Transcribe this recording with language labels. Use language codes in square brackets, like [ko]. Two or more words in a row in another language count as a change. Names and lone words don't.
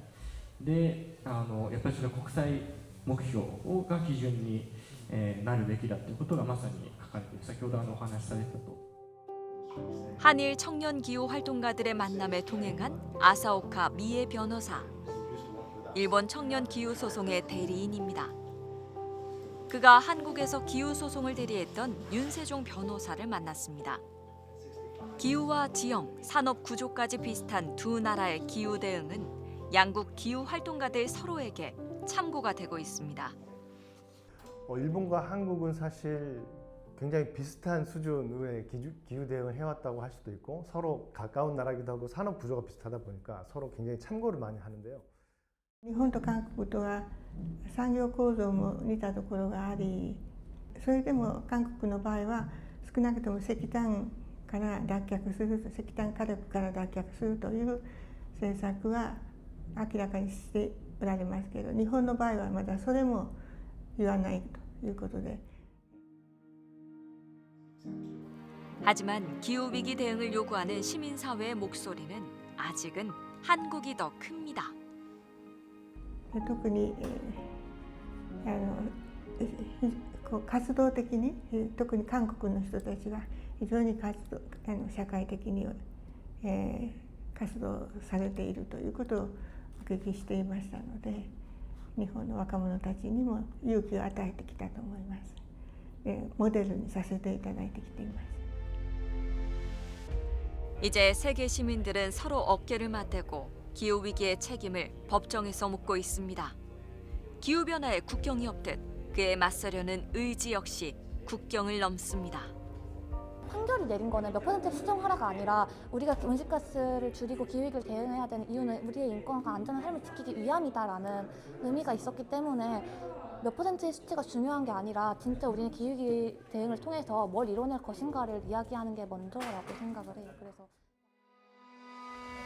[ja] で、やっぱりそれは国際目標が基準になるべきだということがまさに書かれている。先ほどお話しされたと。 [ko] 한일 청년 기후 활동가들의 만남에 동행한 아사오카 미에 변호사. 일본 청년 기후 소송의 대리인입니다. 그가 한국에서 기후 소송을 대리했던 윤세종 변호사를 만났습니다. 기후와 지형, 산업 구조까지 비슷한 두 나라의 기후 대응은 양국 기후 활동가들 서로에게 참고가 되고 있습니다. 일본과 한국은 사실 굉장히 비슷한 수준의 기후 대응을 해왔다고 할 수도 있고, 서로 가까운 나라기도 하고 산업 구조가 비슷하다 보니까 서로 굉장히 참고를 많이 하는데요. [ja] 日本と韓国とは産業構造も似たところがあり、それでも韓国の場合は少なくとも石炭から脱却する、石炭火力から脱却するという政策は明らかにしておられますけど、日本の場合はまだそれも言わないということで。 [ko] 하지만 기후위기 대응을 요구하는 시민사회의 목소리는 아직은 한국이 더 큽니다. [ja] 特に活動的に、特に韓国の人たちは非常に社会的に活動されているということをお聞きしていましたので、日本の若者たちにも勇気を与えてきたと思います。モデルにさせていただいてきています。 [ko] 이제 세계 시민들은 서로 어깨를 맞대고 기후 위기의 책임을 법정에서 묻고 있습니다. 기후 변화에 국경이 없듯 그에 맞서려는 의지 역시 국경을 넘습니다. 판결이 내린 거는 몇 퍼센트 수정하라가 아니라 우리가 온실가스를 줄이고 기후위기를 대응해야 되는 이유는 우리의 인권과 안전한 삶을 지키기 위함이다라는 의미가 있었기 때문에 몇 퍼센트의 수치가 중요한 게 아니라 진짜 우리는 기후위기 대응을 통해서 뭘 이뤄낼 것인가를 이야기하는 게 먼저라고 생각을 해요.